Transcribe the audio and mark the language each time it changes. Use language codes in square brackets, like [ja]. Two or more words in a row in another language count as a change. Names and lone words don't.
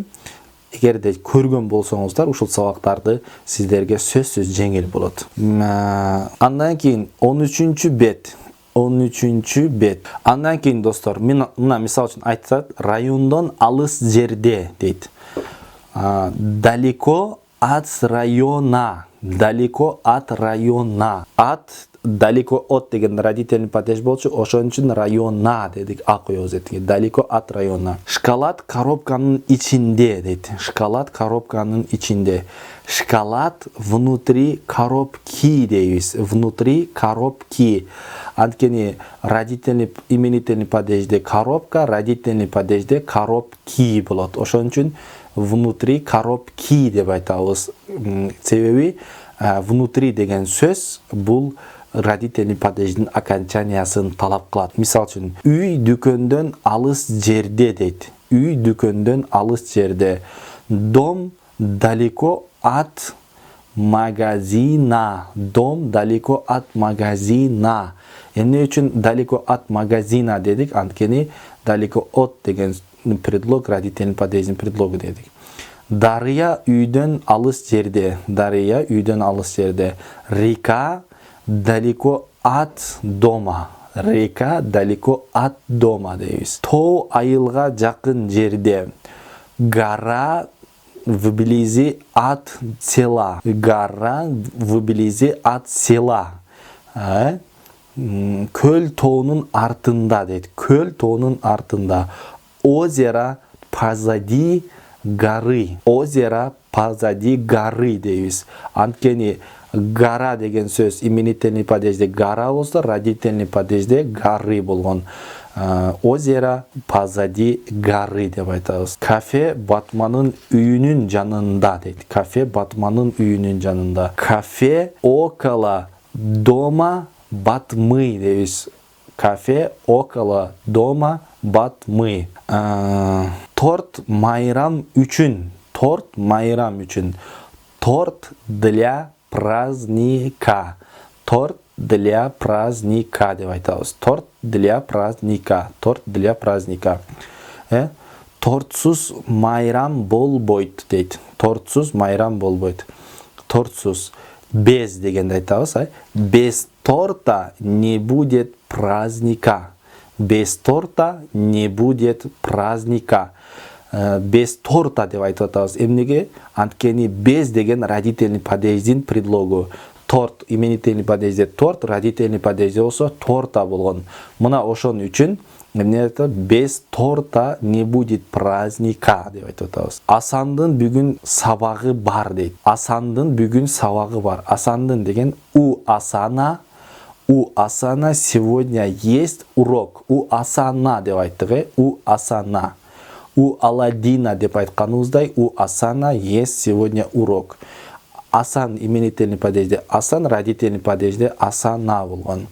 [ky] Эгерде көргөн болсоңуздар, ушул сабактарды сиздерге сөзсүз жеңил болот. Андан кийин 13-чү бет. 13-чү бет. Андан кийин достор, мына мисал үчүн айтсак, райондон алыс жерде дейт. [ru] Далеко от района. Далеко от района. Далеко от [ky] деген [ru] родительный падеж [ky] болчу, ошон үчүн района дедик, а коебуз этиге. [ru] Далеко от района. [ky] Шоколад коробканын ичинде дейт. Шоколад коробканын ичинде. [ru] Шоколад внутри коробки дейбиз. Внутри коробки. [ky] Анткени [ru] родительный именительный [ky] падежде коробка, родительный падежде коробки болот. Ошон үчүн [ru] внутри коробки [ky] деп айтабыз. Себеби внутри деген сөз бул родительный падеждин окончаниясын талап кылат. Мисал үчүн үй дүкөндөн алыс жерде дейт. Үй дүкөндөн алыс жерде. [ru] Дом далеко от магазина. Дом далеко от магазина. [ky] Эмне үчүн [ru] далеко от магазина [ky] дедик? Анткени [ru] далеко от [ky] деген предлог родительный падеждин предлогу дедик. Дарья үйдөн алыс жерде. Дарья үйдөн алыс жерде. [ru] Река далеко от дома. Река далеко от дома дейбиз. [ky] Тоо айылга жакын жерде. [ru] Гора вблизи от села. Гора вблизи от села. [ky] Көл тоонун артында дейт. Көл тоонун артында. [ru] Озеро позади горы. Озеро позади горы дейбиз. [ky] Анткени гора деген сөз именительный падежде гора болсо, родительный падежде горы болгон. [ru] Озеро позади горы [ky] деп айтабыз. Кафе Батманын үйүнүн жанында дейт. Кафе Батманын үйүнүн жанында. [ru] Кафе около дома Батмы дейбиз. Кафе около дома Батмы. [ky] Торт майрам үчүн. Торт майрам үчүн. [ru] Торт для праздника. Торт для праздника деп айтабыз. Торт для праздника. Торт для праздника. [ky] Тортсуз майрам болбойт дейт. Тортсуз майрам болбойт. Тортсуз без дегенде айтабыз. [ru] Без торта не будет праздника. Без торта не будет праздника. Без торта [ky] деп айтып атабыз. Эмнеге? Анткени без деген родительный падеждин предлогу. торт, именительный падежде торт, родительный падежде болсо торта болгон. Мына ошон үчүн [ru] без торта не будет праздника [ky] деп айтып атабыз. Асандын бүгүн сабагы бар дейт. Асандын бүгүн сабагы бар. Асандын деген [ru] у Асана сегодня есть урок. [ky] У Асана деп айттык, [ru] у Асана. У Аладдина [ky] деп айтканыбыздай, [ru] у Асана есть сегодня урок. [ky] Асан именительный падежде Асан, родительный падежде Асана болгон.